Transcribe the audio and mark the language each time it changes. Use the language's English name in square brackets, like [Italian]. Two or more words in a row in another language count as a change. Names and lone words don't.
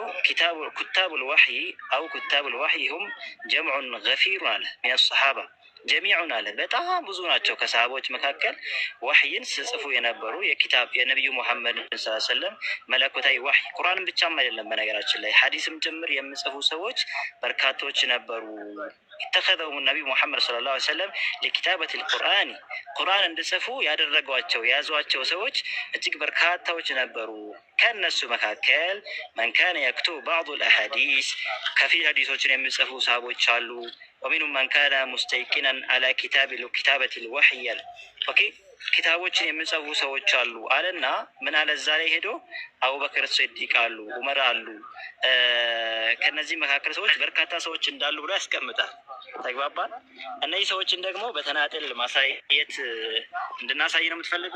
[Arabic] كتاب الوحي أو كتاب الوحي هم جمع غفير [Amharic] አለ [Arabic] من صحابة جميعا [Amharic] አለ። በጣም ብዙ ናቸው ከሰሃቦች መካከል ወህይን ስጽፉ የነበሩ የነቢዩ ሙሐመድ [Arabic] صلى الله عليه وسلم [Amharic] መለኮታዊ ወህይ ቁርአንን ብቻም አይደለም በነገራችን ላይ ሐዲስም ጭምር የሚጽፉ ሰዎች በርካቶች ነበሩ። [Arabic] اتخذهم النبي محمد صلى الله عليه وسلم [Amharic] لكتابة القرآن ቁርአን እንዲጽፉ ያደረጓቸው የያዟቸው ሰዎች እጅግ በርካታዎች ነበሩ። ከነሱ መካከል [Arabic] من كان يكتب بعض [Amharic] الأحاديث ከፊል ሐዲሶችን የሚጽፉ ሰሃቦች አሉ። [Arabic] ومنهم من كان مستيقنا على كتابة الوحي [Amharic] ኦኬ ኪታቦችን የሚጽፉ ሰዎች አሉ አለና ምን አለ እዛ ላይ ሄዶ አቡበክር ሲዲቅ አሉ፣ ዑመር አሉ። ከነዚህ መካከል ሰዎች በርካታ ሰዎች እንዳሉ ብሎ ያስቀምጣል። ተግባባን። እነዚህ ሰዎችን ደግሞ በተናጥል ማሳየት እንድናሳይ ነው የምትፈልገው?